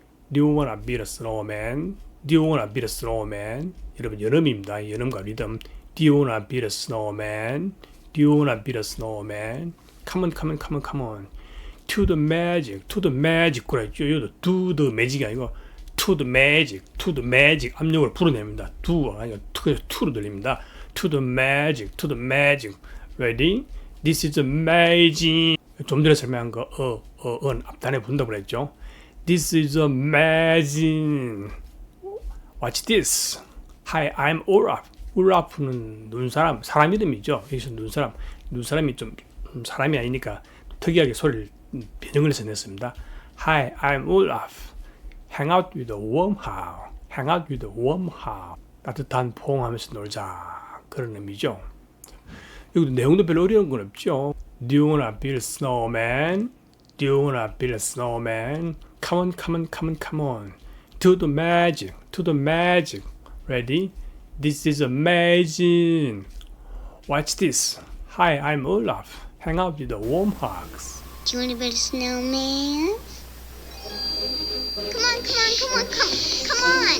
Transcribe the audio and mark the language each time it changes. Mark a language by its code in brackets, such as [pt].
[en] Do you wanna build a snowman? Do you wanna build a snowman? [ko] 여러분 연음입니다. 연음과 리듬. [en] Do you wanna build a snowman? Do you wanna build a snowman? Come on, come on, come on, come on. To the magic, to the magic. [ko] 그랬죠. [en] 여기도 to the magic이 아니고 to the magic, to the magic. [ko] 압력을 불어냅니다. do가 아니고 to로 들립니다. [en] To the magic, to the magic. Ready? This is amazing. [ko] 좀 전에 설명한 거 앞단에 본다고 그랬죠. [en] This is amazing. Watch this. Hi, I'm Olaf. [ko] 울라프는 눈사람, 사람 이름이죠. 여기서 눈사람이 좀 사람이 아니니까 특이하게 소리를 변형을 해서 냈습니다. [en] Hi, I'm Olaf. Hang out with a warm house. Hang out with a warm house. [ko] 따뜻한 포옹하면서 놀자. 그런 의미죠. 여기도 내용도 별로 어려운 건 없죠. [en] Do you wanna build a snowman? Do you wanna build a snowman? Come on, come on, come on, come on. Do the magic, do the magic. Ready? This is amazing. Watch this. Hi, I'm Olaf. hang out with the warm hugs. Do you want to build a snowman? Come on, come on, come on, come on!